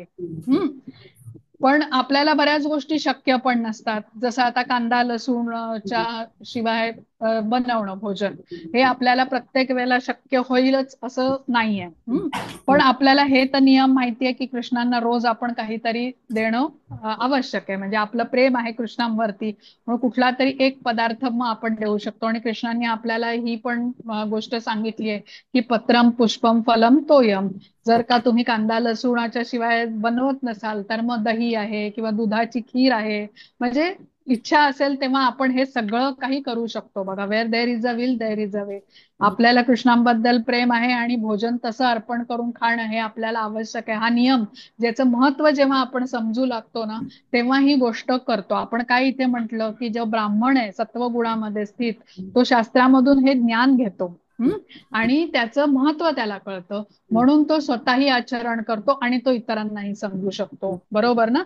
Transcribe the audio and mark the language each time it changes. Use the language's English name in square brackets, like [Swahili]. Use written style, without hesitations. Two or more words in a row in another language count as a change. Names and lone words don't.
[Marathi] हम्म पण आपल्याला बऱ्याच गोष्टी शक्य पण नसतात, जसं आता कांदा लसूणच्या शिवाय बनवणं भोजन, हे आपल्याला प्रत्येक वेळेला शक्य होईलच असं नाहीये. पण आपल्याला हे तर नियम माहितीये की कृष्णांना रोज आपण काहीतरी देणं आवश्यक आहे, म्हणजे आपलं प्रेम आहे कृष्णांवरती, म्हणून कुठला तरी एक पदार्थ मग आपण देऊ शकतो. आणि कृष्णांनी आपल्याला ही पण गोष्ट सांगितली आहे की [Sanskrit] पत्रम पुष्पम फलम तोयम. [Marathi] जर का तुम्ही कांदा लसूणाच्या शिवाय बनवत नसाल तर मग दही आहे किंवा दुधाची खीर आहे, म्हणजे इच्छा असेल तेव्हा आपण हे सगळं काही करू शकतो. बघा, [English] Where there is a will there is a way. [Marathi] आपल्याला कृष्णांबद्दल प्रेम आहे आणि भोजन तसं अर्पण करून खाणं हे आपल्याला आवश्यक आहे. हा नियम, ज्याचं महत्व जेव्हा आपण समजू लागतो ना, तेव्हा ही गोष्ट करतो आपण. काय इथे म्हटलं की जो ब्राह्मण आहे सत्वगुणामध्ये स्थित, तो शास्त्रामधून हे ज्ञान घेतो, आणि त्याचं महत्व त्याला कळतं, म्हणून तो स्वतःही आचरण करतो आणि तो इतरांनाही समजू शकतो, बरोबर ना?